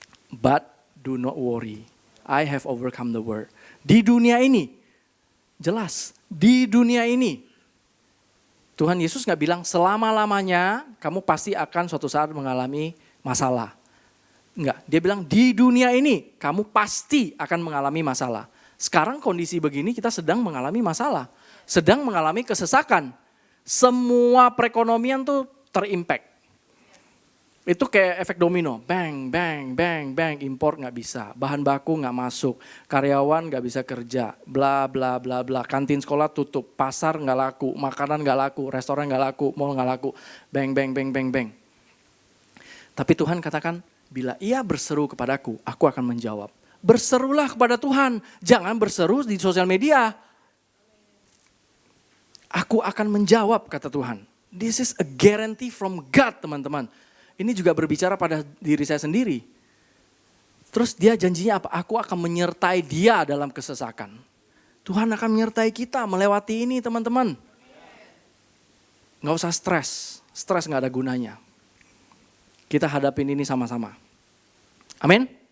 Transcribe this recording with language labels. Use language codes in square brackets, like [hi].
[en] But do not worry, I have overcome the world. [id] Di dunia ini, jelas, di dunia ini. Tuhan Yesus gak bilang selama-lamanya kamu pasti akan suatu saat mengalami masalah. Enggak, dia bilang di dunia ini kamu pasti akan mengalami masalah. Sekarang kondisi begini kita sedang mengalami masalah. Sedang mengalami kesesakan. Semua perekonomian tuh terimpact. Itu kayak efek domino, bang, bang, bang, bang, impor gak bisa, bahan baku gak masuk, karyawan gak bisa kerja, bla bla bla bla, kantin sekolah tutup, pasar gak laku, makanan gak laku, restoran gak laku, mall gak laku, bang, bang, bang, bang, bang. Tapi Tuhan katakan, bila ia berseru kepadaku, aku akan menjawab. Berserulah kepada Tuhan, jangan berseru di sosial media. Aku akan menjawab, kata Tuhan. [en] This is a guarantee from God, [id] teman-teman. Ini juga berbicara pada diri saya sendiri. Terus dia janjinya apa? Aku akan menyertai dia dalam kesesakan. Tuhan akan menyertai kita melewati ini, teman-teman. Gak usah stres. Stres gak ada gunanya. Kita hadapin ini sama-sama. Amin.